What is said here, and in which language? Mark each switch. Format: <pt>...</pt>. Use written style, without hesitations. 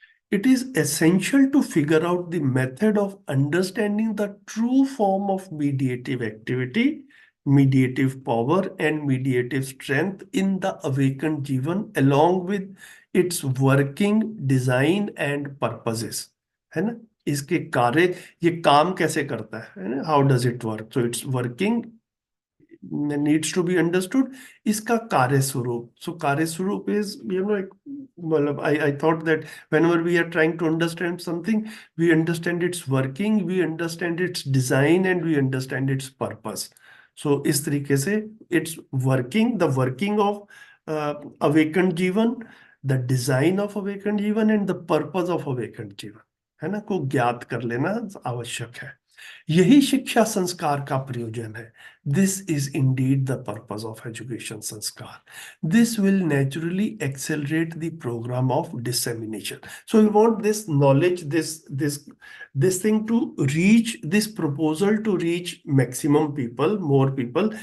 <en>It is essential to figure out the method of understanding the true form of mediative activity, mediative power, and mediative strength in the awakened Jivan, along with its working, design, and purposes.</en> <hi>है ना, इसके कार्य, ये काम कैसे करता है ना,</hi> <en>how does it work? So it's working needs to be understood.</en> <hi>इसका कार्य स्वरूप,</hi> <en>so कार्य स्वरूप is,</en> <hi>मतलब</hi> <en>I thought that whenever we are trying to understand something, we understand its working, we understand its design, and we understand its purpose. So</en> <hi>इस तरीके से</hi> <en>it's working, the working of awakened jeevan, the design of awakened jeevan, and the purpose of awakened jeevan,</en> <hi>है ना, को ज्ञात कर लेना आवश्यक है। यही शिक्षा संस्कार का प्रयोजन है।</hi> <en>This is indeed the purpose of education sanskar. This will naturally accelerate the program of dissemination. So we want this knowledge, this thing to reach, this proposal to reach maximum people, more people.</en>